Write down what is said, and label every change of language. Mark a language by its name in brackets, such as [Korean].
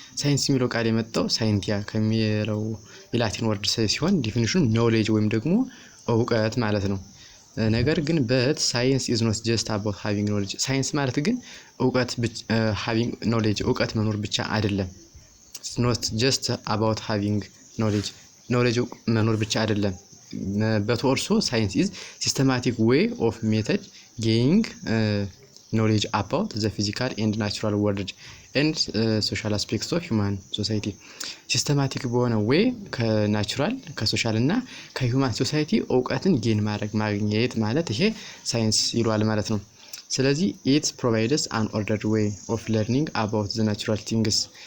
[Amharic] ሳይንስ የሚለው ቃል የመጣው ሳይንቲያ ከሚለው የላቲን ወርድ ሲሆን ዲፊኒሽኑ ኖሌጅ ወይም ደግሞ እውቀት ማለት ነው። ነገር ግን ሳይንስ [English] is not just about having knowledge. [Amharic] ሳይንስ ማለት ግን እውቀት [English] having knowledge [Amharic] እውቀት መኖር ብቻ አይደለም። [English] It's not just about having knowledge [Amharic] መኖር ብቻ አይደለም። [English] but also science is systematic way of method gaining knowledge about the physical and natural world and social aspects of human society. [Amharic] ሲስተማቲክ በሆነ ዌይ ከናቹራል ከሶሻል እና ከሂውማን ሶሳይቲ እውቀትን ጌን ማግኘት ማለት ይሄ ሳይንስ ይሏል ማለት ነው። ስለዚህ [English] it provides an ordered way of learning about the natural things.